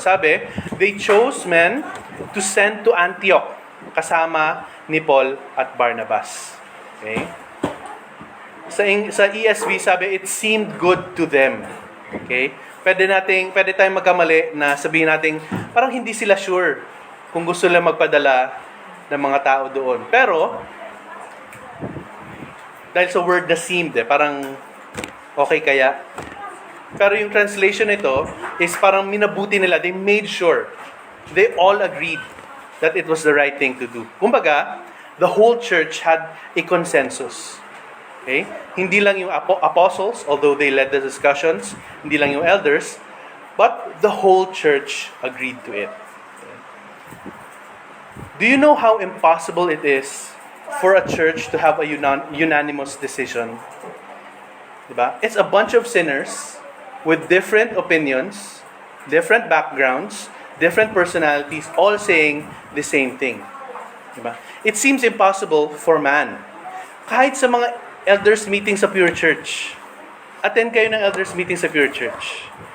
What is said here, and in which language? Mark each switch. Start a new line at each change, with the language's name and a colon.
English: Sabi, they chose men to send to Antioch
Filipino: kasama ni Paul at Barnabas.
English: Okay?
Filipino: Sa ESV sabi,
English: it seemed good to them. Okay?
Filipino: Pwede tayong magkamali na sabihin natin, parang hindi sila sure kung gusto lang magpadala ng mga tao doon. Pero, dahil sa word na seemed, parang okay kaya. Pero yung translation nito is parang minabuti nila.
English: They made sure. They all agreed that it was the right thing to do. Kumbaga, the whole church had a consensus. Okay?
Filipino: Hindi lang yung
English: apostles, although they led the discussions,
Filipino: hindi lang yung
English: elders, but the whole church agreed to it. Okay? Do you know how impossible it is for a church to have a unanimous decision? Diba? It's a bunch of sinners with different opinions, different backgrounds, different personalities, all saying the same thing. Diba? It seems impossible for man.
Filipino: Kahit sa mga elders meeting sa Pure Church, attend kayo ng elders meeting sa Pure Church.